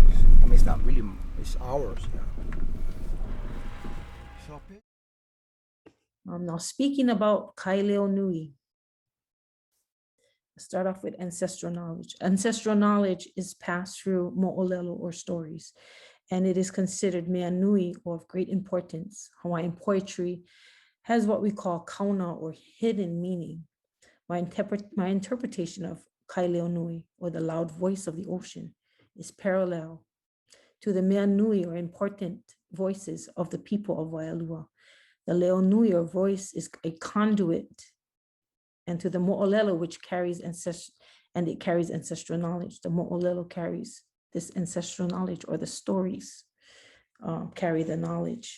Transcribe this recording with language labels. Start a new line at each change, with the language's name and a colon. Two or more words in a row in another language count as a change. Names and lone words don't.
English: It's not really, it's ours. Yeah. So, now speaking about Kaileo Nui, let's start off with ancestral knowledge. Ancestral knowledge is passed through mo'olelo or stories, and it is considered
Hawaiian: mea nui
English: or of great importance. Hawaiian poetry has what we call kauna or hidden meaning. My interpretation of
Hawaiian: Kaileo Nui,
English: or the loud voice of the ocean, is parallel to the
Hawaiian: mea nui,
English: or important voices of the people of Waialua. The
Hawaiian: leo nui,
English: or voice, is a conduit, and to the mo'olelo, which carries ancestral knowledge. The mo'olelo carries this ancestral knowledge, or the stories carry the knowledge.